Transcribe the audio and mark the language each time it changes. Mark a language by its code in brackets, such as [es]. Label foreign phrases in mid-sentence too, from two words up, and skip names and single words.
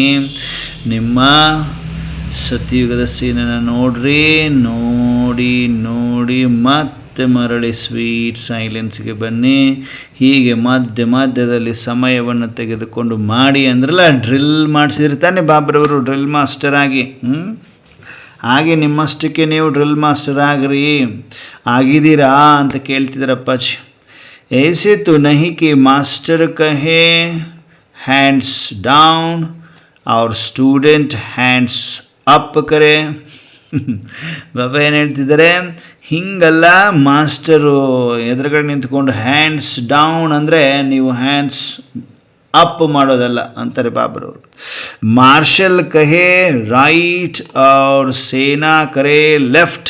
[kn] ನಿಮ್ಮ ಸತ್ಯುಗದ ಸೀನನ್ನು ನೋಡಿ ಮತ್ತೆ ಮರಳಿ [en] sweet silence [kn] ಬನ್ನಿ. ಹೀಗೆ ಮಧ್ಯದಲ್ಲಿ ಸಮಯವನ್ನು ತೆಗೆದುಕೊಂಡು ಮಾಡಿ ಅಂದ್ರಲ್ಲ, ಡ್ರಿಲ್ ಮಾಡಿಸಿರ್ತಾನೆ ಬಾಬ್ರವರು [en] drill master [kn] ಆಗಿ. ಹಾಗೆ ನಿಮ್ಮಷ್ಟಕ್ಕೆ ನೀವು [en] drill master [kn] ಆಗ್ರಿ, ಆಗಿದ್ದೀರಾ ಅಂತ ಕೇಳ್ತಿದ್ದಾರೆ ಅಪ್ಪಾಜಿ. [hi] ऐसे तो नहीं कि मास्टर कहे [en] hands down [hi] और स्टूडेंट [en] hands up [hi] ಕರೆ. [kn] ಬಾಬಾ ಏನು ಹೇಳ್ತಿದ್ದಾರೆ, ಹಿಂಗಲ್ಲ ಮಾಸ್ಟರು ಎದುರುಗಡೆ ನಿಂತ್ಕೊಂಡು [en] hands down [kn] ಅಂದರೆ ನೀವು [en] hands up [kn] ಮಾಡೋದಲ್ಲ ಅಂತಾರೆ ಬಾಬರವರು. [hi] मार्शल कहे राइट और सेना करे लेफ्ट.